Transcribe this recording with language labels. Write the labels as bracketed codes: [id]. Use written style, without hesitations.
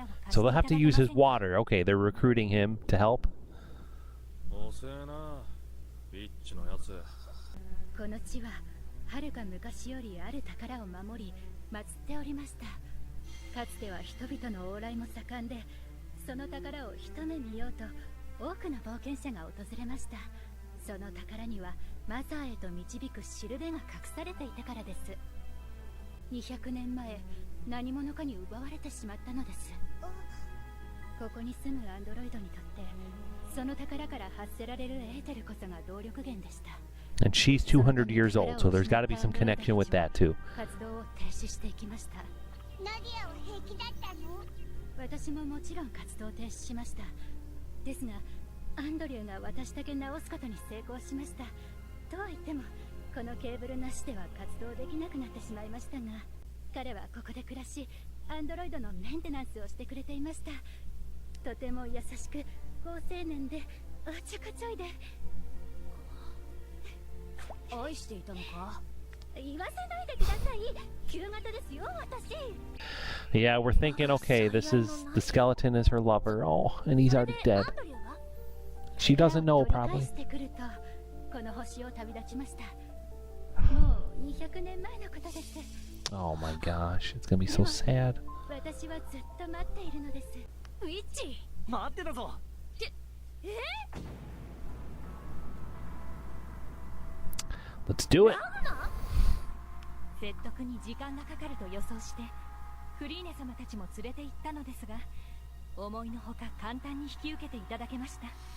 [en] So they'll have to use his water. Okay, they're recruiting him to help. [ja] この地は遥か昔よりある宝を守り祀っておりました。かつては人々の往来も盛んで、その宝を一目見ようと多くの冒険者が訪れました。その宝にはマザーへと導くしるべが隠されていたからです。 200年前、何者かに奪われてしまったのです。ここに住むアンドロイドにとって、その宝から発せられるエーテルこそが動力源でした。 [en] And she's 200 years old, so there's got to be some connection with that too. [ja] 活動を停止していきました。ナディアは平気だったの？私ももちろん活動を停止しました。ですが、アンドリューが私だけ直すことに成功しました。とは言っても、このケーブルなしでは活動できなくなってしまいましたが、彼はここで暮らし、アンドロイドのメンテナンスをしてくれていました。とても優しく、好青年で、おっちょこちょいで。愛していたのか？言わせないでください。旧型ですよ、私。 [en] Yeah, we're thinking, okay, this is the skeleton is her lover. Oh, and he's already dead. She doesn't know, probably. [ja] この星を旅立ちました。もう200年前のことです。 [en] Oh my gosh, it's gonna be so sad. [ja] 私はずっと待っているのです。ウィッチ、待ってたぞ。 [en] Let's do it. [ja] 説得に時間がかかると予想して、フリーネ様たちも連れて行ったのですが、思いのほか簡単に引き受けていただけました。